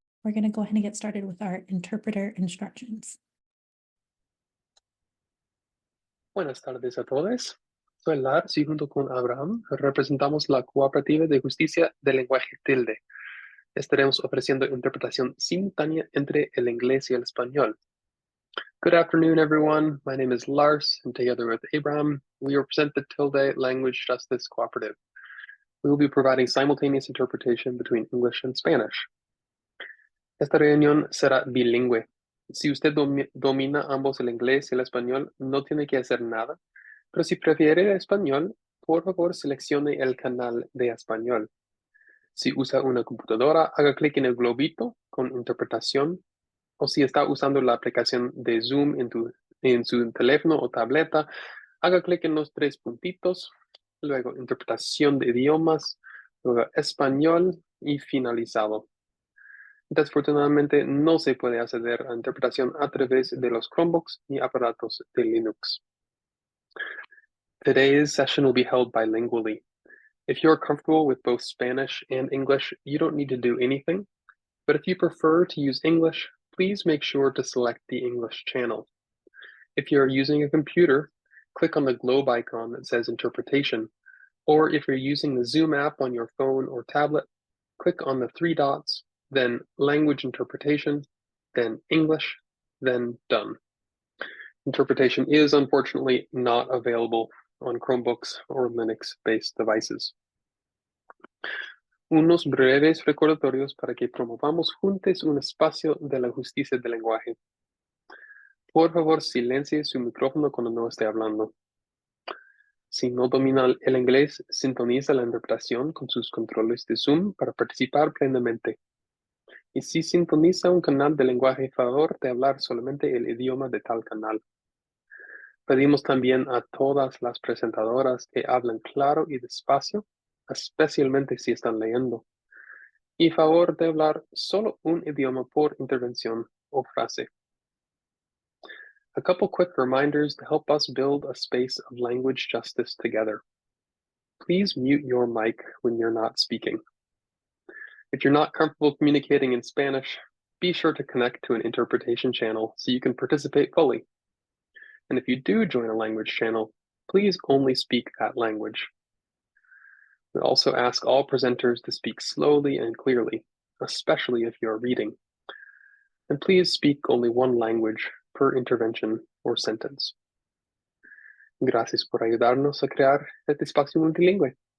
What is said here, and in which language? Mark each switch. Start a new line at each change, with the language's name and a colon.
English: We're going to go ahead and get started with our interpreter instructions.
Spanish: Buenas tardes a todos. Soy Lars y junto con Abraham representamos la Cooperativa de Justicia del Lenguaje Tilde. Estaremos ofreciendo interpretación simultánea entre el inglés y el español.
English: Good afternoon, everyone. My name is Lars, and together with Abraham, we represent the Tilde Language Justice Cooperative. We will be providing simultaneous interpretation between English and Spanish.
Spanish: Esta reunión será bilingüe. Si usted domina ambos el inglés y el español, no tiene que hacer nada, pero si prefiere el español, por favor seleccione el canal de español. Si usa una computadora, haga clic en el globito con interpretación, o si está usando la aplicación de Zoom en su teléfono o tableta, haga clic en los tres puntitos, luego interpretación de idiomas, luego español y finalizado. Desafortunadamente, no se puede acceder a interpretación a través de los Chromebooks y aparatos de Linux.
English: Today's session will be held bilingually. If you're comfortable with both Spanish and English, you don't need to do anything. But if you prefer to use English, please make sure to select the English channel. If you're using a computer, click on the globe icon that says Interpretation. Or if you're using the Zoom app on your phone or tablet, click on the three dots, then Language Interpretation, then English, then Done. Interpretation is unfortunately not available on Chromebooks or Linux-based devices.
Spanish: Unos breves recordatorios para que promovamos juntos un espacio de la justicia del lenguaje. Por favor, silencie su micrófono cuando no esté hablando. Si no domina el inglés, sintoniza la interpretación con sus controles de Zoom para participar plenamente. Y si sintoniza un canal de lenguaje, favor de hablar solamente el idioma de tal canal. Pedimos también a todas las presentadoras que hablen claro y despacio, especialmente si están leyendo. Y favor de hablar solo un idioma por intervención o frase.
English: A couple quick reminders to help us build a space of language justice together. Please mute your mic when you're not speaking. If you're not comfortable communicating in Spanish, be sure to connect to an interpretation channel so you can participate fully. And if you do join a language channel, please only speak that language. We also ask all presenters to speak slowly and clearly, especially if you're reading. And please speak only one language per intervention or sentence.
Spanish: Gracias por ayudarnos a crear este espacio multilingüe.